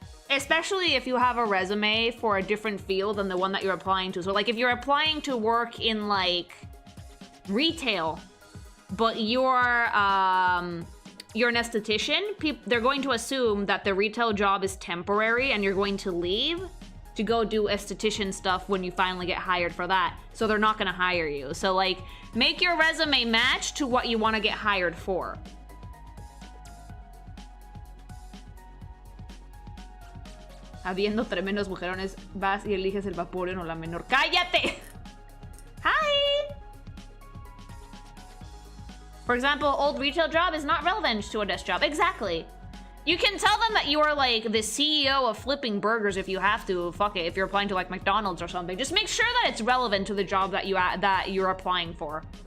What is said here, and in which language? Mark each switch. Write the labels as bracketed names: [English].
[English] Especially if you have a resume for a different field than the one that you're applying to. So, like, if you're applying to work in, like, retail, but you're an esthetician, they're going to assume that the retail job is temporary and you're going to leave to go do esthetician stuff when you finally get hired for that. So they're not gonna hire you. So like, make your resume match to what you wanna get hired for. [Spanish] Habiendo tremendos mujerones, vas y eliges el vaporeon o la menor. ¡Cállate! Hi! [English] For example, old retail job is not relevant to a desk job. Exactly. You can tell them that you are like the CEO of flipping burgers if you have to. Fuck it, if you're applying to like McDonald's or something. Just make sure that it's relevant to the job that you're applying for.